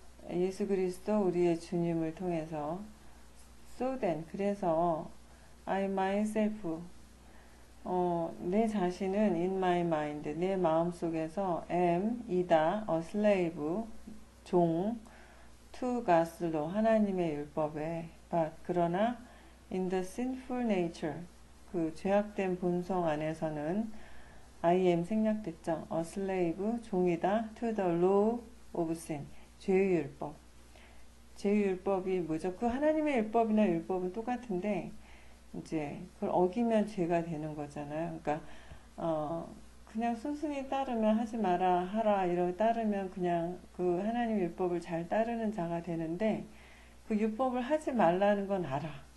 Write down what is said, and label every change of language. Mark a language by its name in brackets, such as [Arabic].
[Korean] 예수 그리스도 우리의 주님을 통해서 [English] So then [Korean] 그래서 [English] I myself [Korean] 내 자신은 [English] in my mind [Korean] 내 마음속에서 am 이다 [English] a slave [Korean] 종 to God로 하나님의 율법에 but 그러나 [English] in the sinful nature [Korean] 그 죄악된 본성 안에서는 [English] I am [Korean] 생략됐죠. [English] a slave [Korean] 종이다 [English] to the law of sin [Korean] 죄의 율법. 죄의 율법이 뭐죠? 그 하나님의 율법이나 율법은 똑같은데 이제 그걸 어기면 죄가 되는 거잖아요. 그러니까 그냥 순순히 따르면 하지 마라 하라 이러고 따르면 그냥 그 하나님 율법을 잘 따르는 자가 되는데 그 율법을 하지 말라는 건 알아.